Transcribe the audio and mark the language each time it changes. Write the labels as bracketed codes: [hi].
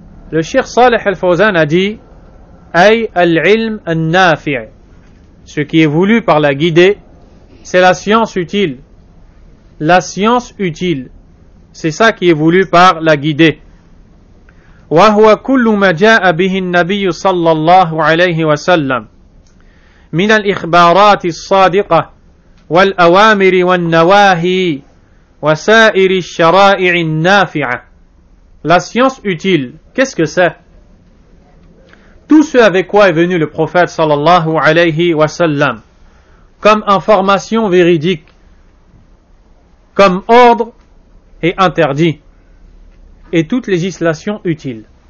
[fr] Le Cheikh Salih al-Fawzan a dit [ar] ay al-ilm an-nafi'. [fr] Ce qui est voulu par la guidée, c'est la science utile. La science utile. C'est ça qui est voulu par la guidée. [ar] وهو كل ما جاء به النبي صلى الله عليه وسلم من الإخبارات الصادقة والأوامر والنواهي وسائر الشرائع النافعة. [fr] La science utile, qu'est-ce que c'est? Tout ce avec quoi est venu le prophète sallallahu alayhi wa sallam, comme information véridique, comme ordre et interdit, et toute législation utile.